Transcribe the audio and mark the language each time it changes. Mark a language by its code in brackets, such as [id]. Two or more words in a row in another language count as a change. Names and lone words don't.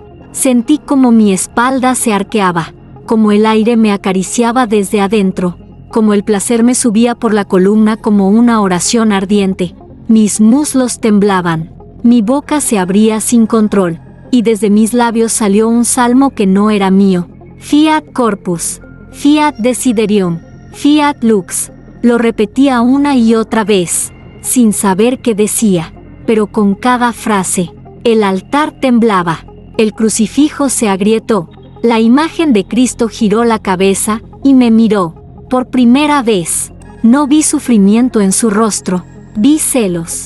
[es] Sentí como mi espalda se arqueaba, como el aire me acariciaba desde adentro. como el placer me subía por la columna como una oración ardiente. Mis muslos temblaban, mi boca se abría sin control, y desde mis labios salió un salmo que no era mío. [la] Fiat corpus, fiat desiderium, fiat lux. [es] Lo repetía una y otra vez, sin saber qué decía, pero con cada frase, el altar temblaba, el crucifijo se agrietó, la imagen de Cristo giró la cabeza y me miró. Por primera vez, no vi sufrimiento en su rostro, vi celos.